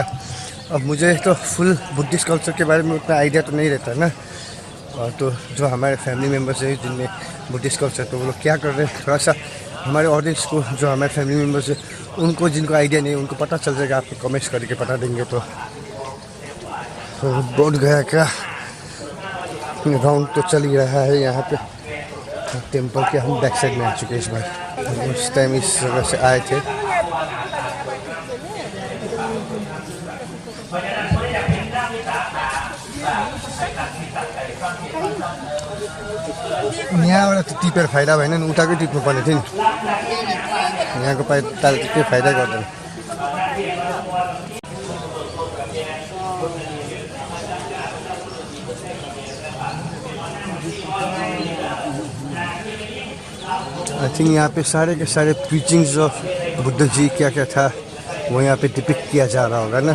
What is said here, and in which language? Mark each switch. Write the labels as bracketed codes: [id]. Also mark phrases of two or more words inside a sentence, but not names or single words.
[hi] अब मुझे तो [en] full Buddhist culture [hi] के बारे में उतना आइडिया तो नहीं रहता ना, और तो जो हमारे [en] family members [hi] हैं जिनमें [en] Buddhist culture, [hi] तो वो लोग क्या कर रहे हैं, थोड़ा सा हमारे ऑडियंस को जो हमारे [en] family members [hi] हैं उनको जिनको आइडिया नहीं उनको पता चल जाएगा। आपको कमेंट्स करके बता देंगे। तो बोध गया का राउंड तो चल ही रहा है यहाँ पे। टेम्पल के हम [en] back side [hi] में आ चुके हैं इस बार। उस टाइम इस जगह से आए थे। [ne] यहाँबाट त टिपेर फाइदा भएन नि, उठाकै टिप्नु पर्ने थियो नि। यहाँको पाइ ताल केही फाइदा गर्दैन। [en] I think [hi] यहाँ पे सारे के सारे [en] preachings of [hi] बुद्ध जी क्या क्या था वो यहाँ पे डिपिक्ट किया जा रहा होगा ना।